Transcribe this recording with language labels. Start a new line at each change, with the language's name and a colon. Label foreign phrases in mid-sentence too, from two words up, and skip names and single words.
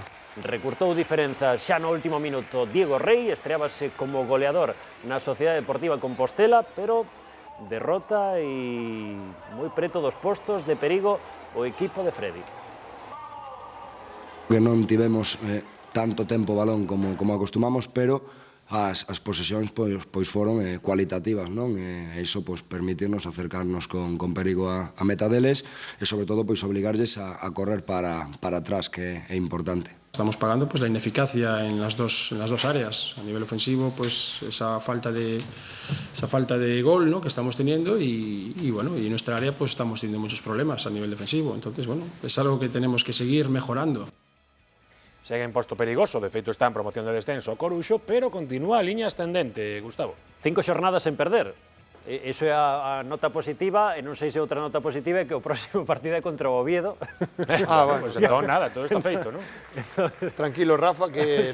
Galician: Recurtou diferenzas xa no último minuto Diego Rey, estreábase como goleador na Sociedade Deportiva Compostela, pero derrota e moi preto dos postos de perigo o equipo de Freddy. Que non tivemos tanto tempo balón como acostumamos, pero as posesións pois foron cualitativas, non? E iso pois permitirnos acercarnos con perigo a meta deles e sobre todo pois obligarlles a correr para atrás, que é importante.
Spanish: Estamos pagando pues la ineficacia en las dos áreas. A nivel ofensivo, pues esa falta de gol, ¿no?, que estamos teniendo y bueno, y en nuestra área pues estamos teniendo muchos problemas a nivel defensivo. Entonces, bueno, es algo que tenemos que seguir mejorando.
Galician: Segue en posto perigoso, de feito está en promoción de descenso o Coruxo, pero continúa a liña ascendente, Gustavo. 5 xornadas sen perder. Iso é a nota positiva, e non sei se outra nota positiva é que o próximo partido é contra o Oviedo. Bueno, pues entón nada, todo está feito, non? Tranquilo, Rafa, que...